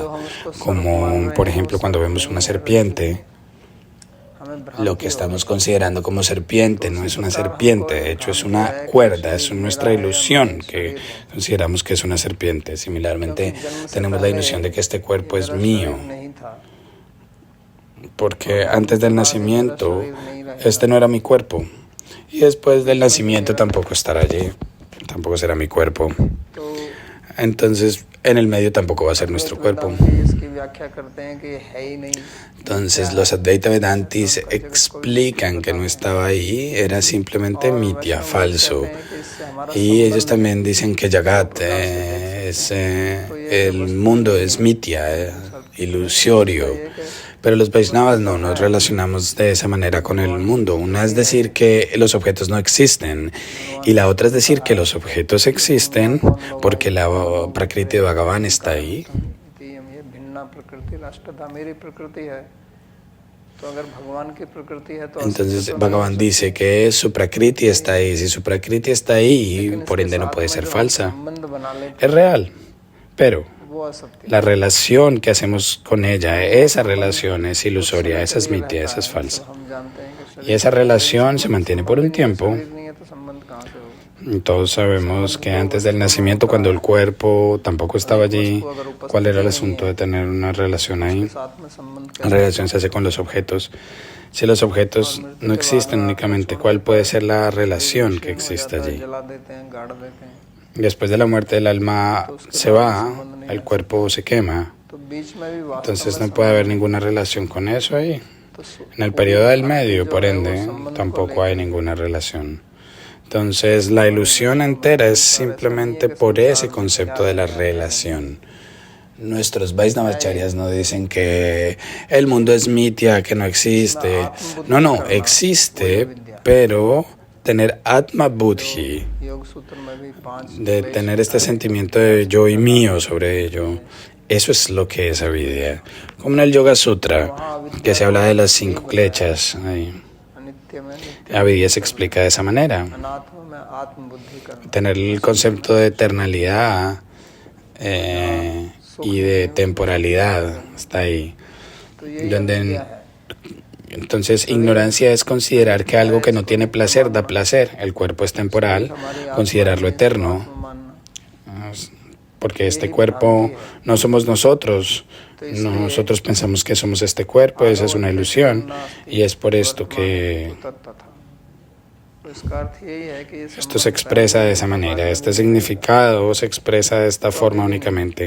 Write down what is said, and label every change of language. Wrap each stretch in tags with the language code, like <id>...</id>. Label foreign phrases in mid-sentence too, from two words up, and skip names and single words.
<es>Como por ejemplo cuando vemos una serpiente, lo que estamos considerando como serpiente no es una serpiente, de hecho es una cuerda, es nuestra ilusión que consideramos que es una serpiente. Similarmente tenemos la ilusión de que este cuerpo es mío,</es> <hi>नहीं था</hi> <es>porque antes del nacimiento este no era mi cuerpo y después del nacimiento tampoco estará allí, tampoco será mi cuerpo.</es> <hi>तो</hi> <es>Entonces en el medio tampoco va a ser nuestro cuerpo.</es> <hi>इसकी व्याख्या करते हैं कि है ही नहीं</hi> <es>Entonces los Advaita Vedantis explican que no estaba ahí, era simplemente mitya, falso. Y ellos también dicen que Jagat el mundo es mitya, ilusorio. Pero los Vaishnavas no nos relacionamos de esa manera con el mundo. Una es decir que los objetos no existen y la otra es decir que los objetos existen porque la Prakriti de Bhagavan está ahí.</es> <hi>ये</hi> <sa>भिन्ना प्रकृति राष्ट्रधा</sa> <hi>मेरी प्रकृति है तो अगर भगवान की प्रकृति है तो</hi> <es>Entonces Bhagavan dice que su Prakriti está ahí. Si su Prakriti está ahí, por ende no puede ser falsa.</es> <hi>संबंध बना लेते</hi> <es>Es real, pero</es> <hi>वो असत्य</hi> <es>la relación que hacemos con ella, esa relación es ilusoria, esa es mitya, esa es falsa.</es> <hi>हम जानते हैं कि</hi> <es>Y esa relación se mantiene por un tiempo.</es> <hi>शरीर नहीं है तो संबंध कहाँ से होगा</hi> <es>Todos sabemos que antes del nacimiento, cuando el cuerpo tampoco estaba allí, ¿cuál era el asunto de tener una relación ahí?</es> <hi>साथ में संबंध</hi> <es>La relación se hace con los objetos. Si los objetos no existen únicamente, ¿cuál puede ser la relación que existe allí?</es> <hi>जला देते हैं गाड़ देते हैं</hi> <es>Después de la muerte del alma se va, el cuerpo se quema,</es> <hi>तो बीच में भी वास्तव</hi> <es>entonces no puede haber ninguna relación con eso ahí. En el periodo del medio, por ende, tampoco hay ninguna relación. Entonces la ilusión entera es simplemente por ese concepto de la relación. Nuestros Vaisnavacharyas no dicen que el mundo es mitya, que no existe. No, existe, pero tener Atma Buddhi,</es> <hi>योग सूत्र में भी 5</hi> <es>de tener este sentimiento de yo y mío sobre ello, eso es lo que es avidya. Como en el Yoga Sutra, que se habla de las 5 klechas, ahí,</es> <hi>अनित्य में नित्य</hi> <es>avidya se explica de esa manera.</es> <hi>अनात्म में आत्म बुद्धि का</hi> <es>Tener el concepto de eternalidad y de temporalidad está ahí.</es> <hi>तो ये</hi> <es>Donde, entonces, ignorancia es considerar que algo que no tiene placer da placer. El cuerpo es temporal, considerarlo eterno, porque este cuerpo no somos nosotros. Nosotros pensamos que somos este cuerpo, esa es una ilusión, y es por esto que esto se expresa de esa manera, este significado se expresa de esta forma únicamente.</es>